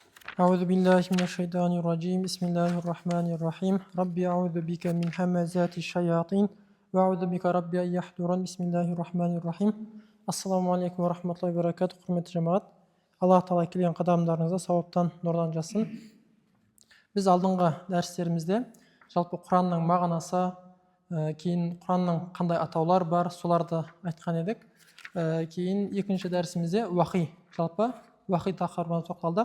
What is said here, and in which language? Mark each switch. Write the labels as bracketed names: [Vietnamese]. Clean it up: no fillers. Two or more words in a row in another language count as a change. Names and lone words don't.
[Arabic] أعوذ بالله من الشيطان الرجيم بسم الله الرحمن الرحيم ربي أعوذ بك من همزات الشياطين وأعوذ بك ربي أن يحضرون بسم الله الرحمن الرحيم السلام عليكم ورحمة الله وبركاته, [Kazakh] құрметті жамағат. Аллах тағала келген қадамдарыңызға сауаптан, нұрдан жасын. Біз алдыңғы дәрістерімізде жалпы Құранның мағынасы, кейін Құранның қандай атаулар бар, соларды айтқан едік. Кейін екінші дәрісімізде жалпы уахи тақырыбына тоқталдық.